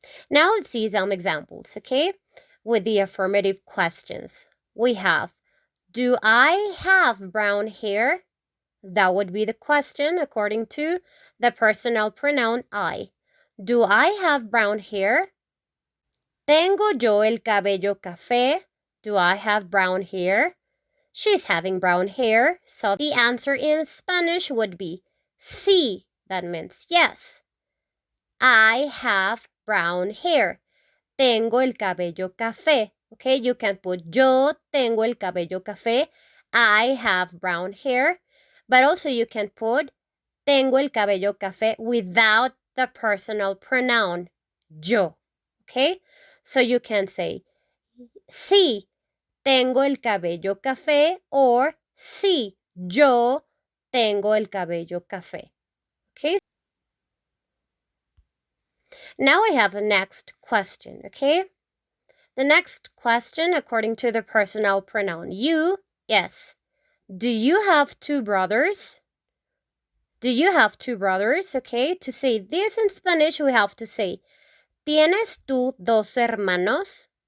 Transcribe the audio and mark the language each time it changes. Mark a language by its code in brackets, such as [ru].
[en] Now let's see some examples, okay? With the affirmative questions. We have, do I have brown hair? That would be the question according to the personal pronoun I. Do I have brown hair? [es] ¿Tengo yo el cabello café? [en] Do I have brown hair? She's having brown hair, so the answer in Spanish would be sí. That means yes. I have brown hair. [es] Tengo el cabello café. [en] Okay, you can put [es] yo tengo el cabello café. [en] I have brown hair. But also you can put [es] tengo el cabello café [en] without the personal pronoun yo. Okay? So you can say [es] sí, tengo el cabello café, or sí, yo tengo el cabello café. [en] Okay? Now I have the next question, okay? The next question, according to the personal pronoun you, yes. Do you have two brothers? Do you have two brothers? Okay, to say this in Spanish, we have to say, [es] ¿tienes tú dos hermanos?